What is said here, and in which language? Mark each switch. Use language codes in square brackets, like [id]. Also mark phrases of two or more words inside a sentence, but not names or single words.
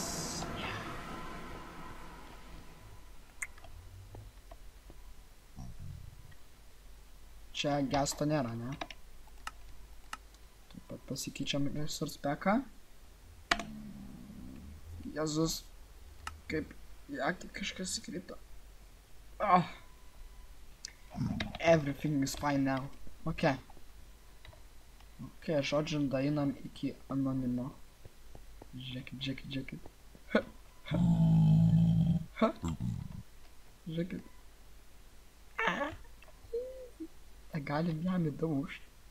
[lt] Čia gesto nėra, ne? Taip pat pasikeičiam resource packą. Jezus, kaip į akį kažkas įkrito. [en] Everything is fine now. [lt] Ok, žodžiu, dainam iki anonimo. Žiūrėkit. Žiūrėkit. Galim jam įdaužti.